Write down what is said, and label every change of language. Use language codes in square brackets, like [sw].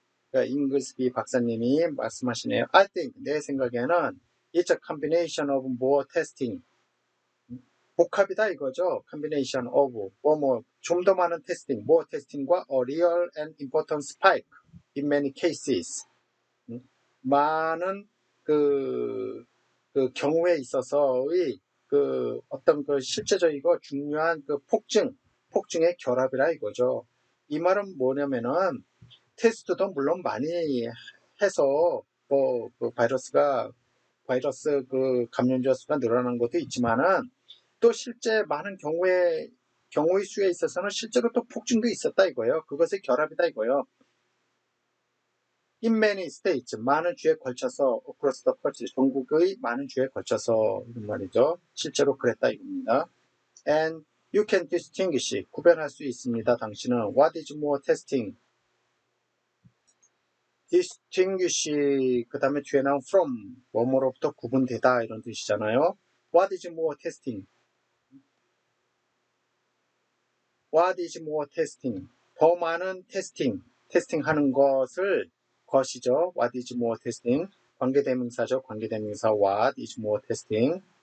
[ko] 그러니까 잉글스비 박사님이 말씀하시네요. [en] I think [ko] 내 생각에는 [en] it's a combination of more testing [ko] 복합이다 이거죠. [en] combination of [ko] 좀 더 많은 테스팅, [en] more testing과 a real and important spike in many cases. [ko] 많은 그 경우에 있어서의 어떤 실제적이고 중요한 폭증의 결합이라 이거죠. 이 말은 뭐냐면은 테스트도 물론 많이 해서 바이러스 감염자 수가 늘어나는 것도 있지만은 또 실제 많은 경우의 수에 있어서는 실제로 또 폭증도 있었다 이거예요. 그것의 결합이다 이거예요. [en] In many states [ko] 많은 주에 걸쳐서 [en] across the country [ko] 전국의 많은 주에 걸쳐서 이런 말이죠. 실제로 그랬다 이겁니다. [en] And you can distinguish [ko] 구별할 수 있습니다. 당신은 [en] what is more testing distinguish [ko] 그 다음에 뒤에 나온 from 뭐뭐로부터 구분되다 이런 뜻이잖아요. [en] What is more testing? What is more testing? [ko] 더 많은 테스팅. 테스팅하는 것이죠. [en] What is more testing? [ko] 관계대명사죠. [en] 관계대명사 what is more testing?